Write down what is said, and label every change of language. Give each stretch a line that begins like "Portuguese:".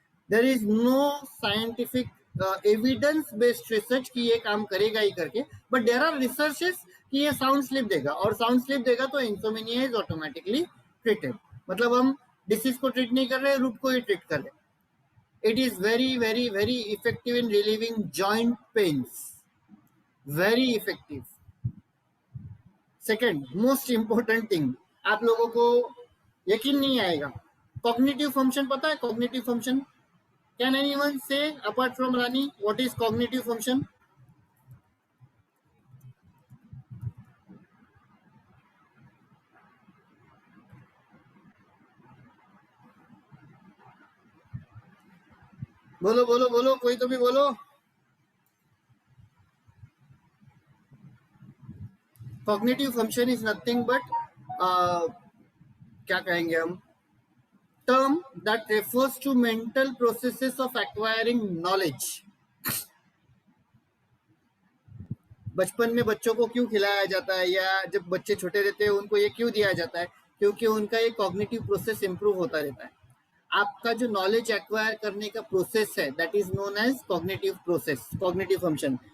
English: there is no scientific evidence based research
Hindi: कि ये काम करेगा ही करके,
English: but there are researches
Hindi: कि ये साउंड स्लीप देगा, और साउंड स्लीप देगा तो
English: Insomnia is automatically treated.
Hindi: मतलब हम डिसीज को ट्रीट नहीं कर रहे, रूट को ही ट्रीट कर रहे।
English: It is very very very effective in relieving joint pains, very effective. Second most important thing,
Hindi: आप लोगों को यकीन नहीं आएगा, cognitive function पता है?
English: cognitive function, can anyone say apart from Rani what is cognitive function?
Hindi: बोलो बोलो बोलो, कोई तो भी बोलो।
English: cognitive function is nothing but
Hindi: क्या कहेंगे हम,
English: term that refers to mental processes of acquiring knowledge.
Hindi: बचपन में बच्चों को क्यों खिलाया जाता है, या जब बच्चे छोटे रहते हैं उनको ये क्यों दिया जाता है? क्योंकि उनका ये कॉग्निटिव प्रोसेस इंप्रूव होता रहता है। आपका जो नॉलेज एक्वायर करने का प्रोसेस है
English: that is known as cognitive process,
Hindi: cognitive function.